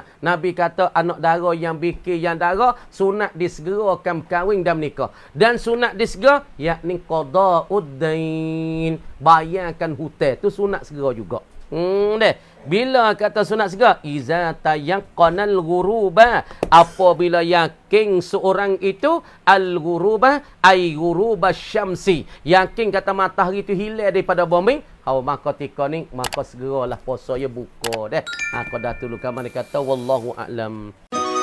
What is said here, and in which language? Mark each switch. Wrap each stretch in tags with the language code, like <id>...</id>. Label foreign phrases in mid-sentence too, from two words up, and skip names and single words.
<ms>Nabi kata anak dara yang bikir yang dara, sunat disegerakan kahwin dan menikah. Dan sunat disegera, yakni qada'ud-dain. Bayarkan hutang. Tu sunat segera juga. Bila kata sunat segera,</ms> <ar>إذا تيقن الغروب,</ar> <ms>apabila yakin seorang itu</ms> <ar>الغروب أي غروب الشمس,</ar> <ms>yakin kata matahari itu hilang daripada bumi, maka ketika ni maka segeralah puasa ya buka deh. Aku dah tulukan mana kata</ms> <ar>والله أعلم.</ar>